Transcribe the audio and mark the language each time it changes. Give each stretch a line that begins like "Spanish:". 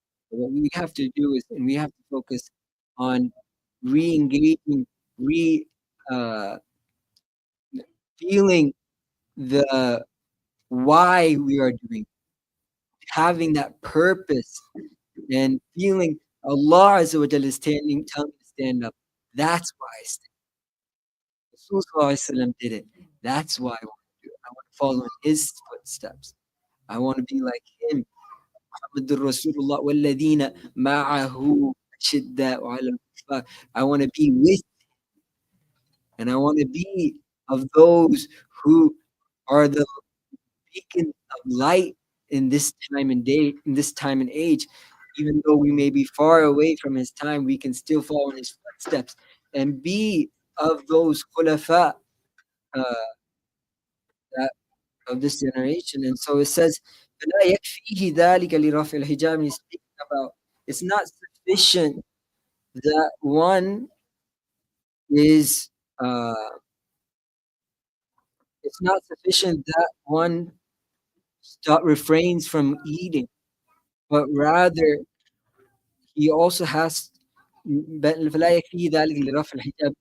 English: What we have to do is, and we have to focus on re-engaging, uh, feeling the why we are doing, having that purpose, and feeling Allah Azza wa Jalla is telling me to stand up. That's why I stand. Rasul Sallallahu Alaihi Wasallam did it. That's why I want to do it. I want to follow in his footsteps. I want to be like him.
Arabic: محمد رسول الله والذين معه أشداء على الكفار.
English: I want to be with, and I want to be of those who are the beacon of light in this time and day, in this time and age. Even though we may be far away from his time, we can still follow in his footsteps and be of those khulafa, that of this generation. And so it says,
Arabic: فَلَا يَكْفِيهِ ذَلِكَ لِرَفْعِ الْحِجَابِ.
English: He's speaking about it's not sufficient that one is it's not sufficient that one refrains from eating, but rather he also has
Arabic: فَلَا يَكْفِيهِ ذَلِكَ لِرَفْعِ الْحِجَابِ.